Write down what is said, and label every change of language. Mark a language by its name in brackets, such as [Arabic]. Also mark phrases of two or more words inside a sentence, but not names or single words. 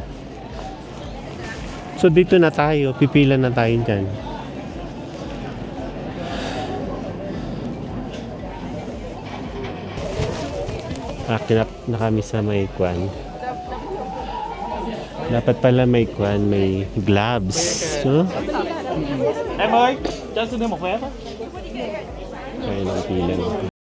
[Filipino] So, dito na tayo. Pipila na tayo dyan. Kinap na kami sa may kwan. Dapat pala may kwan, may gloves. So, [Vietnamese] Em ơi, cho xin thêm một vé thôi. [Filipino] kaya ng pila.